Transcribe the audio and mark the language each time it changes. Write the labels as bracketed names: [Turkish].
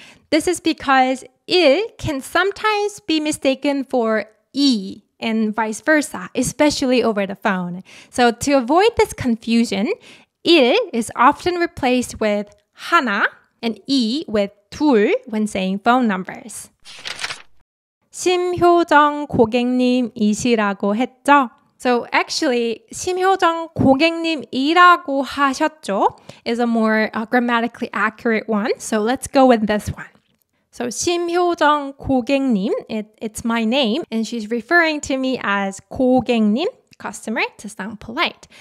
[English] This is because 1 can sometimes be mistaken for 이 and vice versa, especially over the phone. So to avoid this confusion, 1 is often replaced with 하나 and 이 with 둘 when saying phone numbers. [Korean] 심효정 고객님이시라고 했죠? [English] So actually, [Korean] 심효정 고객님이라고 하셨죠 [English] is a more grammatically accurate one. So let's go with this one. So 심효정 고객님, it's my name, and she's referring to me as 고객님, customer, to sound polite.